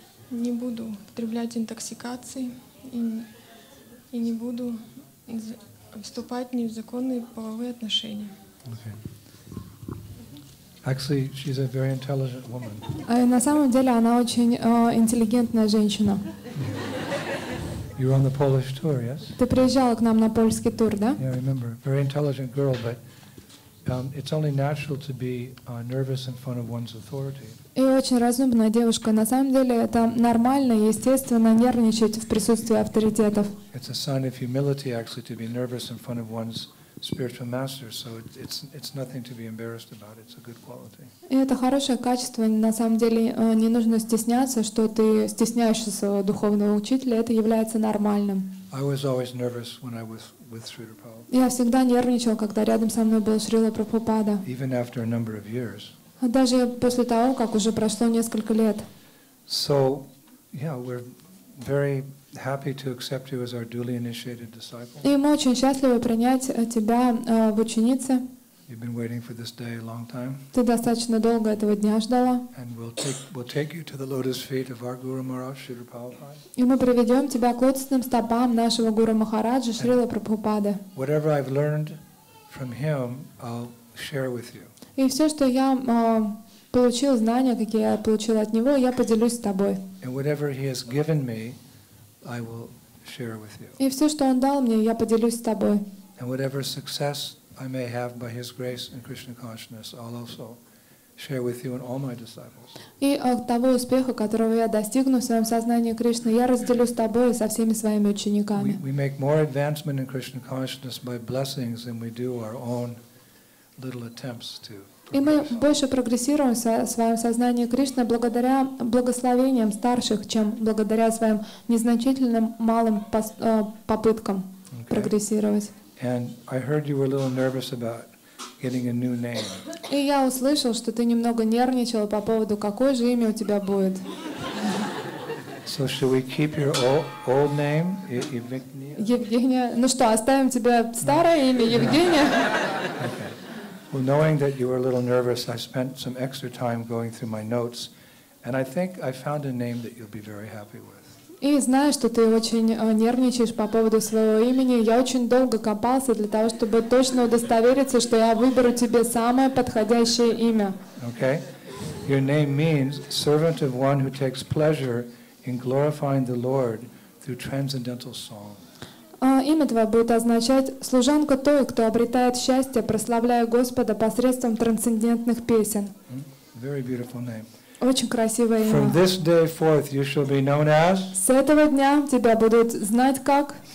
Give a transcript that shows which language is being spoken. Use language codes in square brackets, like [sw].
[ru] Не буду употреблять интоксикации и не буду вступать в незаконные половые отношения. [en] Okay. Actually, she's a very intelligent woman. [ru] На самом деле она очень интеллигентная женщина. [en] You were on the Polish tour, yes? [ru] Ты приезжала к нам на польский тур, да? [en] Yeah, I remember. Very intelligent girl, but it's only natural to be nervous in front of one's authority. [ru] И очень разумная девушка. На самом деле это нормально и естественно нервничать в присутствии авторитетов. [en] It's a sign of humility, actually, to be nervous in front of one's spiritual master. So it's nothing to be embarrassed about. It's a good quality. [ru] И это хорошее качество. На самом деле не нужно стесняться, что ты стесняешься своего духовного учителя. Это является нормальным. [en] I was always nervous when I was with Srila Prabhupada. [ru] Я всегда нервничал, когда рядом со мной был Шрила Прабхупада. [en] Even after a number of years. [ru] Даже после того, как уже прошло несколько лет. [en] So, yeah, we're very happy to accept you as our duly initiated disciple. [ru] И мы очень счастливы принять тебя в ученице. [en] You've been waiting for this day a long time. [ru] Ты достаточно долго этого дня ждала. [en] And we'll take you to the lotus feet of our Guru Maharaj, Srila Prabhupada. [ru] И мы приведем тебя к лотосным стопам нашего Гуру Махараджа Шрила Прабхупады. [en] Whatever I've learned from him, I'll share with you. [ru] И все, что я получил, знания, какие я получил от него, я поделюсь с тобой. [en] And whatever he has given me, I will share with you. [ru] И все, что он дал мне, я поделюсь с тобой. [en] And whatever success I may have by his grace and Krishna consciousness, I'll also share with you and all my disciples. [ru] И того успеха, которого я достигну в своем сознании Кришны, я разделю с тобой и со всеми своими учениками. [en] We make more advancement in Krishna consciousness by blessings than we do our own little attempts to. [ru] И мы больше прогрессируем в своем сознании Кришны благодаря благословениям старших, чем благодаря своим незначительным малым попыткам прогрессировать. [en] And I heard you were a little nervous about getting a new name. [ru] И я услышал, что ты немного нервничал по поводу, какое же имя у тебя будет. [en] So should we keep your old name, Evgenia? [ru] Евгения. Ну что, оставим тебе старое имя Евгения? [en] Okay. Well, knowing that you were a little nervous, I spent some extra time going through my notes, and I think I found a name that you'll be very happy with. [ru] И знаю, что ты очень нервничаешь по поводу своего имени. Я очень долго копался для того, чтобы точно удостовериться, что я выберу тебе самое подходящее имя. [en] Okay? Your name means servant of one who takes pleasure in glorifying the Lord through transcendental song. [ru] Имя твое будет означать служанка той, кто обретает счастье, прославляя Господа посредством трансцендентных песен. [en] Very beautiful name. [ru] Очень красивое имя. [en] From this day forth you shall be known as [ru] С этого дня тебя будут знать как